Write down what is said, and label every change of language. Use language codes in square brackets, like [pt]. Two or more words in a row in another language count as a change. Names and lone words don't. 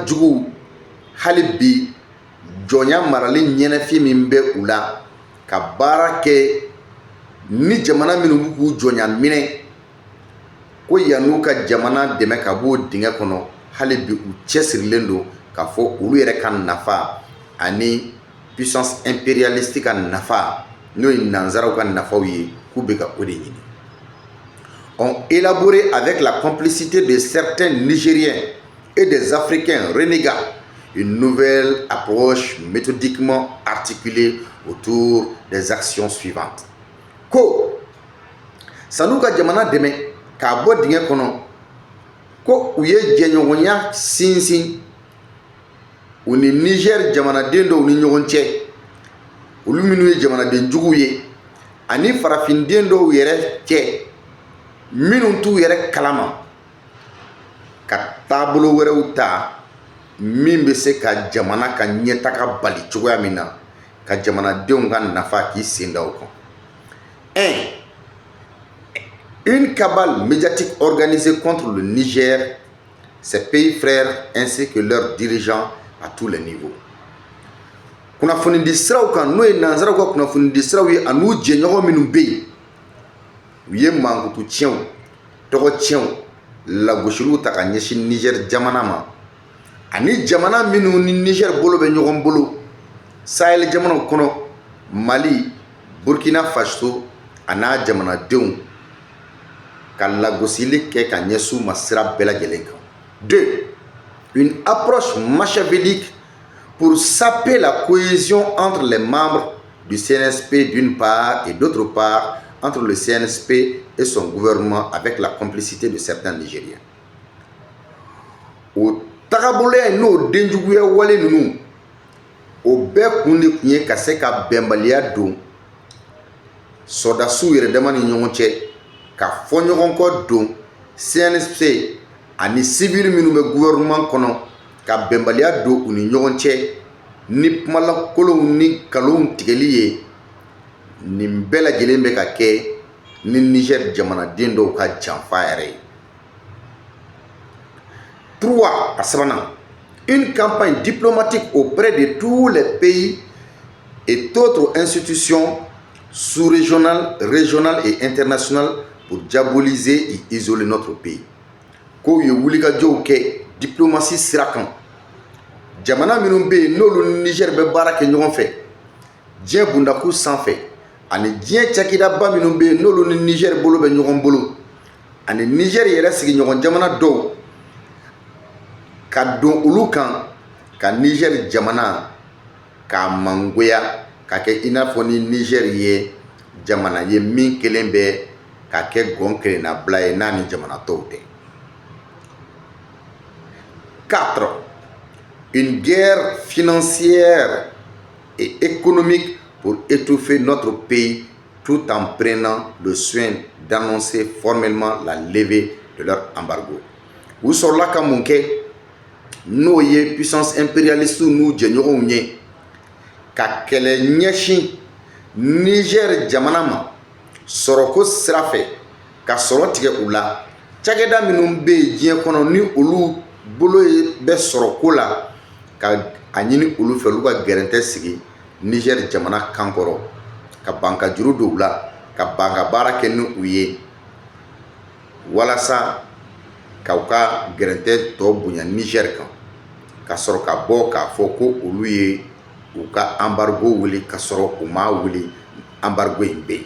[bm] juguw hali bi jɔnya marali ɲɛnafin min bɛ u la ka baara kɛ ni jamana minnu b'u k'u jɔnya minɛ ko yan'u ka jamana dɛmɛ ka b'o dingɛ kɔnɔ hali bi u cɛsirilen don k'a fɔ olu yɛrɛ ka nafa ani [fr] puissance impérialiste [bm] ka nafa n'o ye nanzaraw ka nafaw ye k'u bɛ ka o de ɲini. [fr] Ont élaboré avec la complicité de certains Nigériens et des Africains renégats une nouvelle approche méthodiquement articulée autour des actions suivantes. [bm] Ko sanu ka jamana dɛmɛ k'a bɔ dingɛ kɔnɔ ko u ye jɛɲɔgɔnya sinsin u ni Niger jamanaden dɔw ni ɲɔgɔn cɛ olu minnu ye jamanaden juguw ye ani farafinden dɔw yɛrɛ cɛ minnu t'u yɛrɛ kalama ka taabolo wɛrɛw ta min bɛ se ka jamana ka ɲɛtaga bali cogoya min na ka jamanadenw ka nafa k'i sen da o kan. 1. [fr] Une cabale médiatique organisée contre le Niger, ses pays frères ainsi que leurs dirigeants à tous les niveaux. [bm] Kunnafoni siraw kan n'o ye nanzaraw ka kunnafoni siraw ye an'u jɛɲɔgɔn minnu bɛ yen u ye mankutu tiɲɛw tɔgɔ tiɲɛw lagosiliw ta ka ɲɛsin Niger jamana ma ani jamana minnu ni Niger bolo bɛ ɲɔgɔn bolo Sahel jamanaw kɔnɔ Mali, Burkina Faso a n'a jamanadenw ka lagosili kɛ ka ɲɛsin u ma sira bɛɛ lajɛlen kan. 2. [fr] Une approche machiavélique pour saper la cohésion entre les membres du CNSP d'une part et d'autre part entre le CNSP et son gouvernement avec la complicité de certains Nigériens. [bm] O tagabolo n'o denjuguya wale ninnu o bɛɛ kun de kun ye ka se ka bɛnbaliya don sɔdasiw yɛrɛ dama ni ɲɔgɔn cɛ ka fɔ ɲɔgɔn kɔ don CNSP ani civil minnu bɛ gouvernement kɔnɔ ka bɛnbaliya don u ni ɲɔgɔn cɛ ni kumalakolonw ni nkalonw tigɛli ye nin bɛɛ lajɛlen bɛ ka kɛ ni Niger jamanaden dɔw ka janfa yɛrɛ ye. 3. à sabanan, [fr] une campagne diplomatique auprès de tous les pays et autres institutions sous-régionales, régionales et internationales pour diaboliser et isoler notre pays. [bm] Ko ye wulikajɔw kɛ diplomatie sira kan. Jamana minnu bɛ yen n'olu ni Niger bɛ baara kɛ ɲɔgɔn fɛ, diɲɛ bundaku sanfɛ, ani diɲɛ cakɛdaba minnu bɛ yen n'olu ni Niger bolo bɛ ɲɔgɔn bolo, ani Niger yɛrɛ sigiɲɔgɔn jamana dɔw, ka don olu kan ka Niger jamana k'a mangoya ka kɛ i n'a fɔ ni Niger ye jamana ye min kelen bɛ ka kɛ gɔn kelenna bila ye n'a ni jamana tɔw tɛ. 4. [fr] Une guerre financière et économique pour étouffer notre pays tout en prenant le soin d'annoncer formellement la levée de leur embargo. [bm] U sɔrɔla ka mun kɛ n'o ye [fr] puissance impérialiste [bm] n'u jɛɲɔgɔnw ye ka kɛlɛ ɲɛsin Niger jamana ma sɔrɔko sira fɛ ka sɔrɔ tigɛ u la. Cakɛda minnu bɛ yen diɲɛ kɔnɔ ni olu bolo bɛ sɔrɔko la ka a ɲini olu fɛ olu ka gɛrɛntɛ sigi Niger jamana kan kɔrɔ ka ban ka juru don u la, ka ban ka baara kɛ ni u ye walasa ka u ka gɛrɛntɛ tɔ bonya Niger kan, ka sɔrɔ ka bɔ k'a fɔ ko olu ye u ka embargo wuli ka sɔrɔ u ma wuli embargo in bɛ yen.